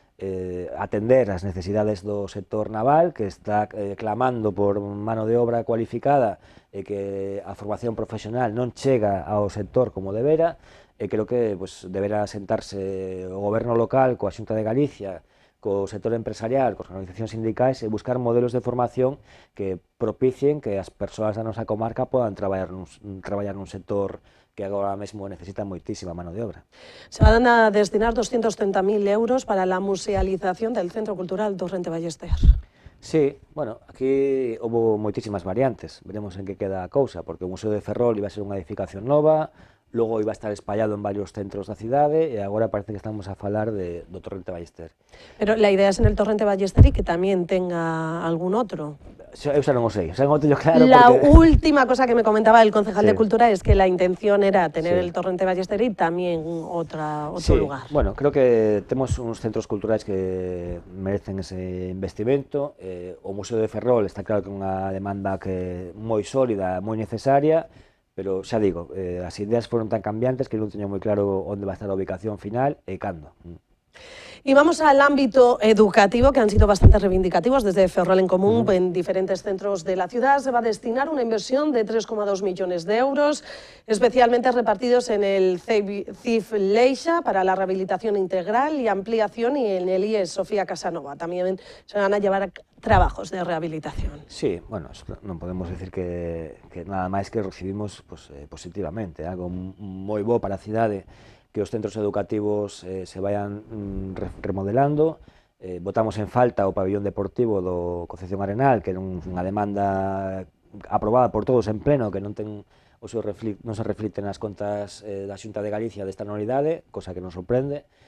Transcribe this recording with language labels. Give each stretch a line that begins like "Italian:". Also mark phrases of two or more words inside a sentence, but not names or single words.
Galician: atender as necesidades do sector naval, que está clamando por
Spanish: mano de obra
Galician: cualificada e que a formación profesional non chega ao sector como debera, e creo que pues, deberá sentarse o goberno local coa Xunta de Galicia, co sector empresarial, coas organizacións sindicais e buscar modelos de formación que propicien que as persoas da nosa comarca podan traballar nun sector que agora mesmo necesita moitísima
Spanish: mano de obra. Se van a destinar 230.000 euros para la musealización del Centro Cultural Torrente Ballester.
Galician: Sí, bueno, aquí houve moitísimas variantes, veremos en que queda a cousa, porque o Museo de Ferrol iba a ser unha edificación nova, logo iba a estar espallado en varios centros da cidade e agora parece que estamos a falar do Torrente Ballester.
Spanish: Pero la idea es en el Torrente Ballester y que tamén tenga
Galician: algún outro. Eu xa non o sei, xa non o teño claro
Spanish: La
Galician: porque...
Spanish: última cosa que me comentaba el concejal de
Galician: Sí.
Spanish: Cultura es que la intención era tener
Galician: Sí.
Spanish: el Torrente Ballester y también otro
Galician: Sí,
Spanish: lugar.
Galician: bueno, creo que temos uns centros culturais que merecen ese investimento. O Museo de Ferrol está claro que é unha demanda que moi sólida, moi necesaria, pero xa digo, as ideas foron tan cambiantes que non teño moi claro onde va a estar a ubicación final e cando.
Spanish: Y vamos al ámbito educativo, que han sido bastante reivindicativos desde Ferrol en Común. En diferentes centros de la ciudad se va a destinar una inversión de 3,2 millones de euros, especialmente repartidos en el CIF Leixa para la rehabilitación integral y ampliación, y en el IES Sofía Casanova. También se van a llevar a trabajos de rehabilitación.
Galician: Sí, bueno, non podemos decir que nada máis que recibimos pues, positivamente, algo moi bo para a cidade, que os centros educativos
Spanish: se vayan remodelando.
Galician: Botamos en falta o pabillón deportivo do Concepción Arenal, que era unha demanda aprobada por todos en pleno, que non se reflicte nas contas da Xunta de Galicia desta anualidade, cosa que nos sorprende.